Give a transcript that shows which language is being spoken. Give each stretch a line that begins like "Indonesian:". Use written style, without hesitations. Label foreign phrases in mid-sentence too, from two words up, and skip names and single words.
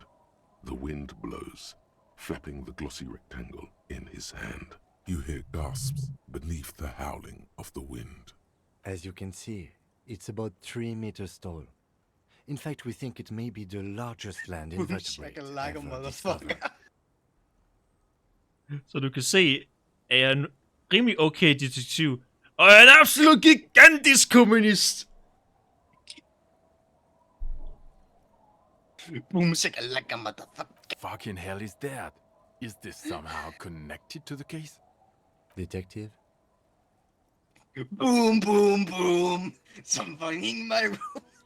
English: The wind blows, flapping the glossy rectangle in his hand. You hear gasps beneath the howling of the wind. As you can see, it's about 3 meters tall. In fact, we think it may be the largest land invertebrate Shakalaka, ever discovered. motherfucker.
Danish: Så du kan se, at jeg er en rimelig okay detektiv, og jeg er en absolut gigantisk kommunist.
English: Boom, shakalaka, motherfucker. Fucking hell is that? Is this somehow connected to the case? Detective? Boom, boom, boom. Something in my room.